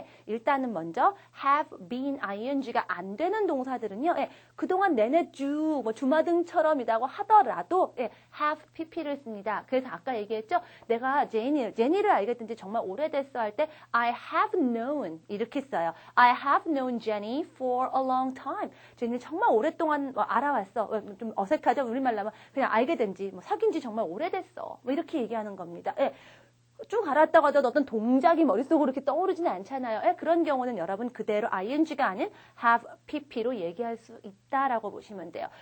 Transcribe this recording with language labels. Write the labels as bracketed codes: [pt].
[ko] 일단은 먼저 have been ing가 안 되는 동사들은요. 그동안 내내 쭉 주마등처럼이라고 하더라도 have pp를 씁니다. 그래서 아까 얘기했죠. 내가 제니를 알겠든지 정말 오래됐어 할 때 [en] I have known [ko] 이렇게 써요. [en] I have known Jenny for a long time. [ko] 제니 정말 오랫동안 알아왔어. 좀 어색하죠? 우리말로 하면 그냥 알게 된지 사귄 지 정말 오래됐어. 이렇게 얘기하는 겁니다. 쭉 알았다고 하더라도 어떤 동작이 머릿속으로 이렇게 떠오르지는 않잖아요. 예, 그런 경우는 여러분 그대로 ing가 아닌 have pp로 얘기할 수 있다라고 보시면 돼요.